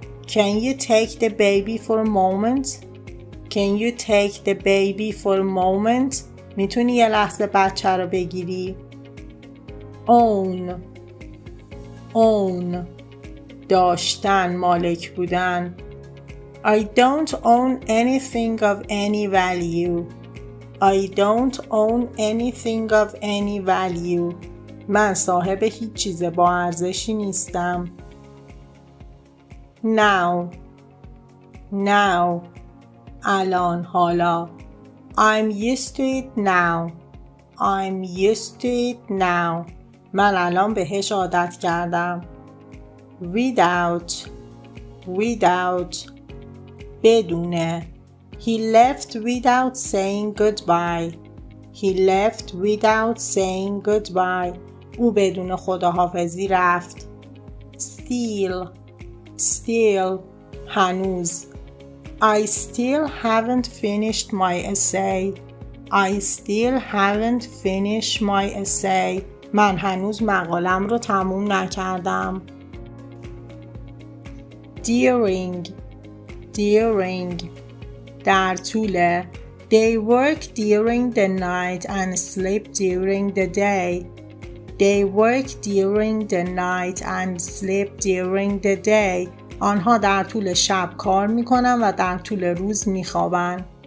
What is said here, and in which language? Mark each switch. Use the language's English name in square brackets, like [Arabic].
[English] Can you take the baby for a moment? Can you take the baby for a moment? [Persian] میتونی یه لحظه بچه رو بگیری؟ Own داشتن، مالک بودن. [English] I don't own anything of any value. I don't own anything of any value. [Persian] من صاحب هیچ چیز با ارزشی نیستم. Now الان، حالا. [English] I'm used to it now. I'm used to it now. [Persian] من الان بهش عادت کردم. Without بدونه. [English] He left without saying goodbye. He left without saying goodbye. [Persian] او بدون خداحافظی رفت. Still هنوز. [English] I still haven't finished my essay. I still haven't finished my essay. [Persian] من هنوز مقالم رو تموم نکردم. During در طول. [English] They work during the night and sleep during the day. They work during the night and sleep during the day. [Persian] آنها در طول شب کار میکنن و در طول روز میخوابن.